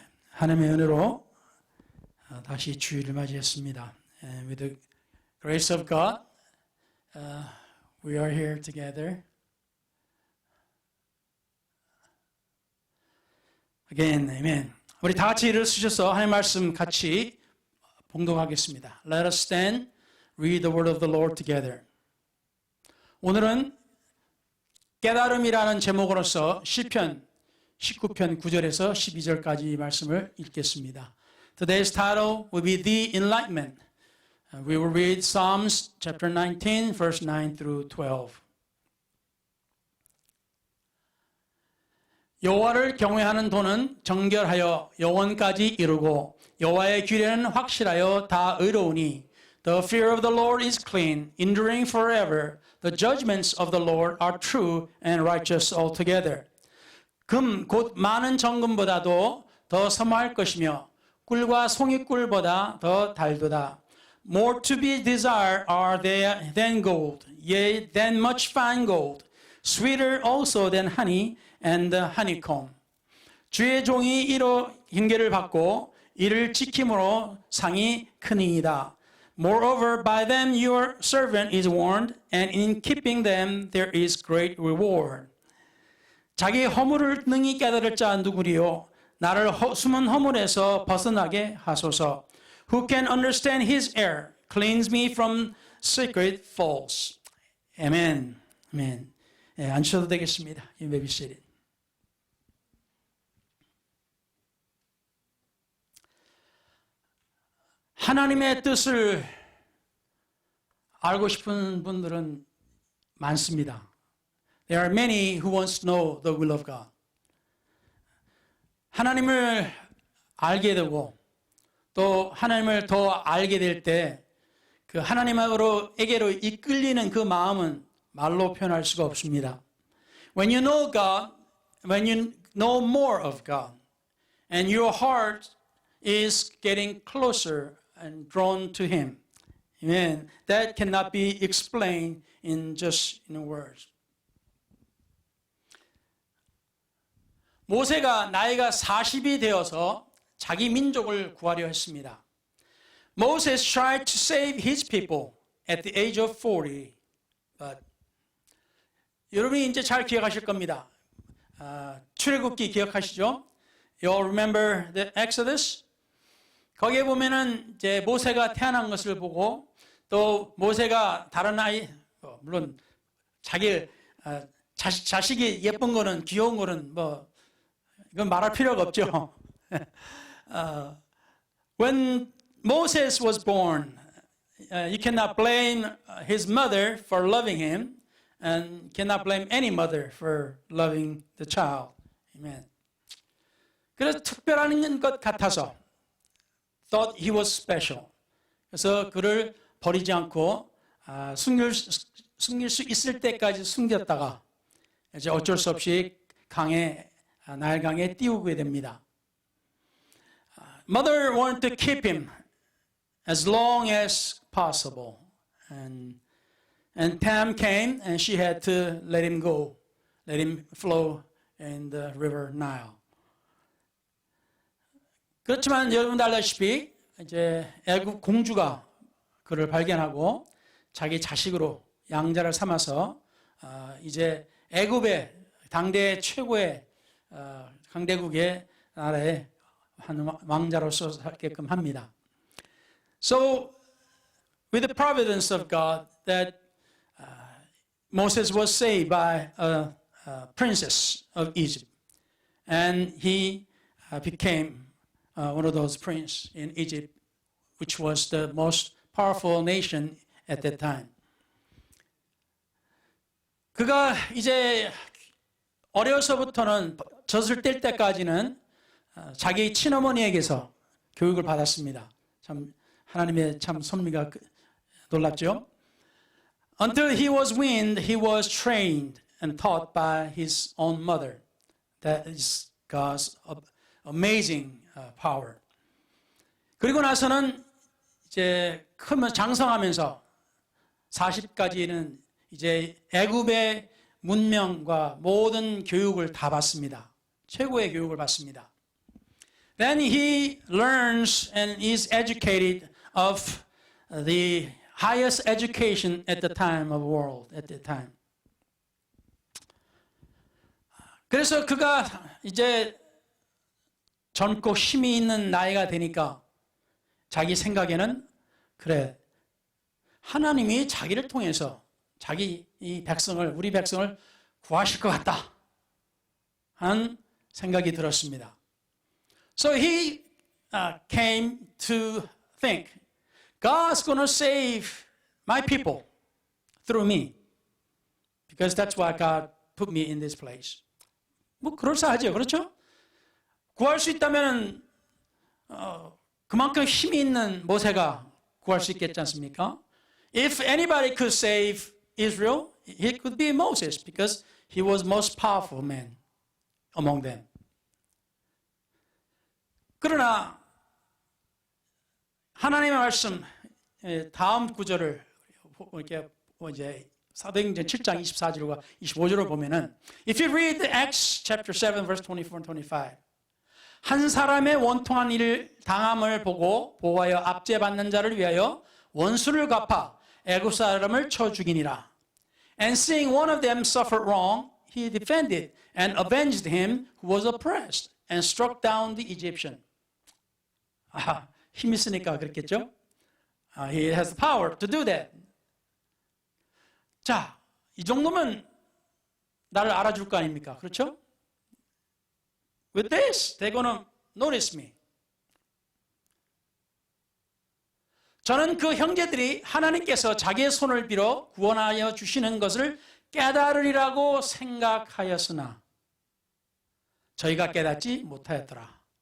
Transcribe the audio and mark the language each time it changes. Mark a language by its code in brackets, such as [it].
[ko] 하나님의 은혜로 다시 주일을 맞이했습니다. [en] And with the grace of God, we are here together again. Amen. [ko] 우리 다 같이 일어서셔서 하나님 말씀 같이 봉독하겠습니다. [en] Let us stand, read the word of the Lord together. [ko] 오늘은 깨달음이라는 제목으로서 시편 19편 9절에서 12절까지 말씀을 읽겠습니다. [en] Today's title will be The Enlightenment. We will read Psalms chapter 19, verse 9 through 12. [ko] 여호와를 경외하는 도는 정결하여 영원까지 이르고 여호와의 규례는 확실하여 다 의로우니 [en] The fear of the Lord is clean, enduring forever. The judgments of the Lord are true and righteous altogether. [ko] 금 곧 많은 정금보다도 더 섬할 것이며 꿀과 송이꿀보다 더 달도다. [en] More to be desired are they than gold, yea, than much fine gold. Sweeter also than honey and the honeycomb. [ko] 주의 종이 이로 징계를 받고 이를 지킴으로 상이 크니이다. [en] Moreover, by them your servant is warned, and in keeping them there is great reward. [ko] 자기 허물을 능히 깨달을 자 누구리요? 나를 숨은 허물에서 벗어나게 하소서. [en] Who can understand his error? Cleanse me from secret faults. Amen. Amen. [ko] 네, 앉으셔도 되겠습니다. [en] You may be seated. [ko] 하나님의 뜻을 알고 싶은 분들은 많습니다. [en] There are many who wants to know the will of God. [ko] 하나님을 알게 되고 또 하나님을 더 알게 될 때 그 하나님에게로 이끌리는 그 마음은 말로 표현할 수가 없습니다. [en] When you know God, when you know more of God, and your heart is getting closer and drawn to Him. Amen. That cannot be explained in just words. [ko] 모세가 나이가 40이 되어서 자기 민족을 구하려 했습니다. [en] Moses tried to save his people at the age of 40. But [ko] 여러분이 이제 잘 기억하실 겁니다. 출애굽기 기억하시죠? [en] You all remember the Exodus? [ko] 거기에 보면은 이제 모세가 태어난 것을 보고 또 모세가 다른 아이, 물론 자기 자식이 예쁜 거는 귀여운 거는 뭐 이건 말할 필요가 없죠. [en] When Moses was born, you cannot blame his mother for loving him, and cannot blame any mother for loving the child. Amen. [ko] 그래서 특별한 것 같아서 [en] thought he was special. [ko] 그래서 그를 버리지 않고 숨길 수 있을 때까지 숨겼다가 이제 어쩔 수 없이 나일강에 띄우게 됩니다. [en] Mother wanted to keep him as long as possible, and time came, and she had to let him go, let him flow in the river Nile. [ko] 그렇지만 여러분도 알다시피 이제 애굽 공주가 그를 발견하고 자기 자식으로 양자를 삼아서 이제 애굽의 당대 최고의 강대국의 나라의 한 왕자로서 살게끔 합니다. [en] So, with the providence of God, that Moses was saved by a princess of Egypt, and he became one of those princes in Egypt, which was the most powerful nation at that time. [ko] 그가 이제 어려서부터는 젖을 뗄 때까지는 자기 친어머니에게서 교육을 받았습니다. 참 하나님의 참 섭리가 놀랍죠. [en] Until he was weaned, he was trained and taught by his own mother. That is God's amazing power. [ko] 그리고 나서는 이제 크면 장성하면서 40까지는 이제 애굽의 문명과 모든 교육을 다 받습니다. 최고의 교육을 받습니다. [en] Then he learns and is educated of the highest education at the time of world, at the time. [ko] 그래서 그가 이제 젊고 힘이 있는 나이가 되니까 자기 생각에는 그래, 하나님이 자기를 통해서 자기 이 백성을, 우리 백성을 구하실 것 같다 하는 생각이 들었습니다. [en] So he came to think, God's going to save my people through me because that's why God put me in this place. [ko] 뭐 그럴싸하죠, 그렇죠? 구할 수 있다면 그만큼 힘이 있는 모세가 구할 수 있겠지 않습니까? [en] If anybody could save Israel, it could be Moses because he was most powerful man among them. [ko] 그러나 하나님의 말씀 다음 구절을 이렇게 이제 사도행전 7장 24절과 25절을 보면은 [en] If you read Acts chapter 7 verse 24 and 25 [ko] 한 사람의 원통한 일을 당함을 보고 보호하여 압제받는 자를 위하여 원수를 갚아 애굽 사람을 쳐 죽이니라. [en] And seeing one of them suffer wrong, he defended and avenged him who was oppressed and struck down the Egyptian. [ko] 힘 있으니까 그렇겠죠? [en] He has the power to do that. [ko] 자, 이 정도면 나를 알아줄 거 아닙니까? 그렇죠? [en] With this, they're gonna notice me. [ko] 저는 그 형제들이 하나님께서 자기의 손을 빌어 구원하여 주시는 것을 깨달으리라고 생각하였으나 저희가 깨닫지 못하였더라.